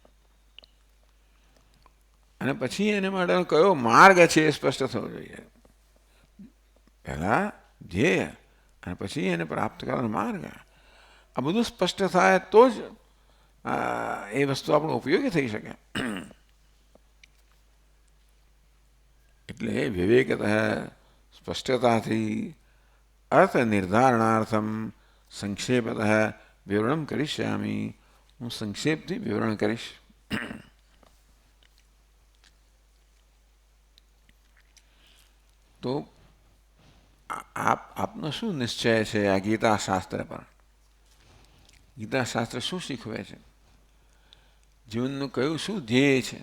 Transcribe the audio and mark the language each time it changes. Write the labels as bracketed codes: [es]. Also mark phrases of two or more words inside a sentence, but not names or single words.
[gu] અને પછી એને માટેનો કયો માર્ગ છે એ સ્પષ્ટ થવો જોઈએ પહેલાં ધ્યેય અને પછી એને પ્રાપ્ત કરવાનો માર્ગ આ બધું સ્પષ્ટ થાય તો જ એ વસ્તુ આપણો ઉપયોગી થઈ શકે એટલે વિવેકતઃ સ્પષ્ટતાથી [sa] अर्थ निर्धारणार्थम संक्षेपतः विवरण करिष्यामि. [gu] હું સંક્ષેપથી વિવરણ કરીશ. તો આપનો શું નિશ્ચય છે આ ગીતા શાસ્ત્ર પર? ગીતા શાસ્ત્ર શું શીખવે છે? જીવનનું કયું શું ધ્યેય છે?